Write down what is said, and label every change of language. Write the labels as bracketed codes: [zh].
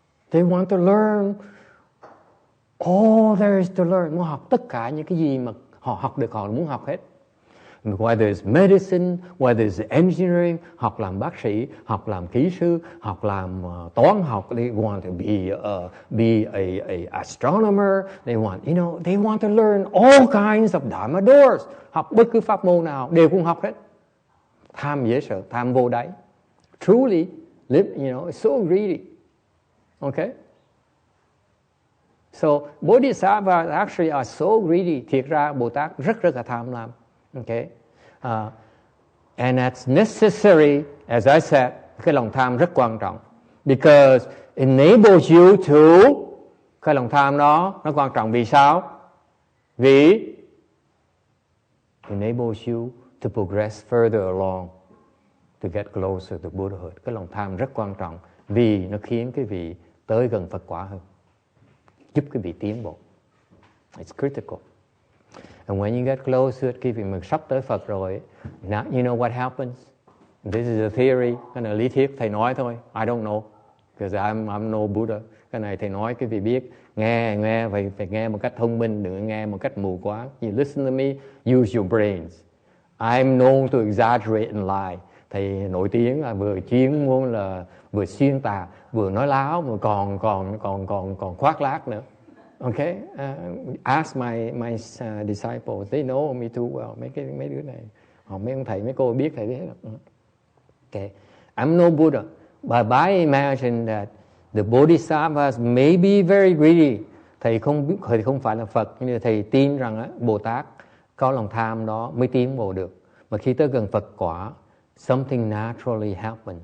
[en] They want to learn all there is to learn. [vi] Muốn học tất cả những cái gì mà họ học được, họ muốn học hết. [en] Whether it's medicine, whether it's engineering, [vi] học làm bác sĩ, học làm kỹ sư, học làm toán học, [en] they want to be a astronomer, they want to learn all kinds of dharma doors. [vi] Học bất cứ pháp môn nào đều cũng học hết. Tham dễ sợ, tham vô đáy. [en] Truly, it's so greedy. [vi] Okay? [en] So Bodhisattvas actually are so greedy. [vi] Thiệt ra Bồ Tát rất là tham lam. Okay? [en] And that's necessary, as I said, [vi] cái lòng tham rất quan trọng. [en] Because it enables you to, [vi] cái lòng tham đó nó quan trọng vì sao? [en] Vì it enables you to progress further along, to get closer to Buddhahood. [vi] Cái lòng tham rất quan trọng vì nó khiến cái vị tới gần Phật quả hơn, giúp cái vị tiến bộ. [en] It's critical. And when you get closer, [vi] khi vị mình sắp tới Phật rồi, [en] now you know what happens. This is a theory, [vi] cái này lý thuyết thầy nói thôi. [en] I don't know, because I'm no Buddha. [vi] Cái này thầy nói cái vị biết, nghe phải nghe một cách thông minh, đừng nghe một cách mù quáng. [en] You listen to me, use your brains. I'm known to exaggerate and lie. [vi] Thầy nổi tiếng là vừa chuyên môn là vừa xuyên tạc, vừa nói láo, mà còn khoác lác nữa. [en] Okay, ask my disciples, they know me too well. [vi] Mấy đứa này, mấy ông thầy, mấy cô biết thầy biết. [en] Okay, I'm no Buddha, but I imagine that the Bodhisattvas may be very greedy. [vi] Thầy không phải là Phật, nhưng thầy tin rằng Bồ Tát có lòng tham đó mới tiến bộ được. Mà khi tới gần Phật quả, [en] something naturally happens.